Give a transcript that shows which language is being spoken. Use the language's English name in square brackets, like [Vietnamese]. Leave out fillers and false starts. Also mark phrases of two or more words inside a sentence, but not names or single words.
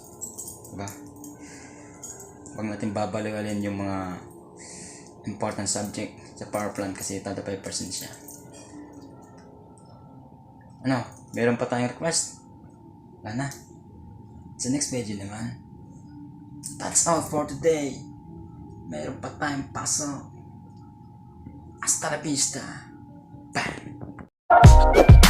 [Filipino] Diba? Huwag natin babalikalin yung mga [English] important subject [Filipino] sa [English] power plant [Filipino] kasi 35% siya. Ano? Meron pa tayong request? Wala na. Sa next video naman. [English] That's all for today. [Filipino] Meron pa tayong pasok. [Spanish] Hasta la vista. [English] Bye.